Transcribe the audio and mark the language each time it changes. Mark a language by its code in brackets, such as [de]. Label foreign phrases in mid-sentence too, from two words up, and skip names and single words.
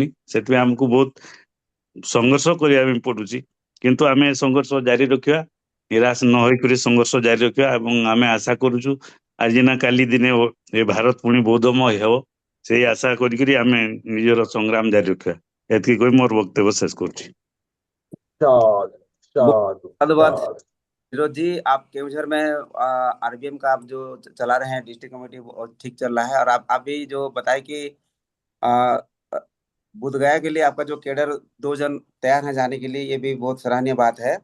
[or] ସେଥିପାଇଁ ଆମକୁ ବହୁତ ସଂଘର୍ଷ କରିବା ପାଇଁ ପଡୁଛି, କିନ୍ତୁ ଆମେ ସଂଘର୍ଷ ଜାରି ରଖିବା, ନିରାଶ ନ ହୋଇକରି ସଂଘର୍ଷ ଜାରି ରଖିବା। ଏବଂ ଆମେ ଆଶା କରୁଛୁ ଆଜି ନା କାଲି ଦିନେ ଏ ଭାରତ ପୁଣି ବୌଦ୍ଧମୟ ହେବ, ସେଇ ଆଶା କରିକିରି ଆମେ ନିଜର ସଂଗ୍ରାମ ଜାରି ରଖିବା। ଏତିକି କହି ମୋର ବକ୍ତବ୍ୟ ଶେଷ କରୁଛି। [hi] धन्यवाद फिरोज जी। आप केवझर में RBM का आप जो चला रहे हैं [en] district committee, [hi] वो ठीक चल रहा है। और आप भी जो बताए कि बुद्धगया के लिए आपका जो कैडर 2 जन तैयार हैं जाने के लिए, ये भी बहुत सराहनीय बात है।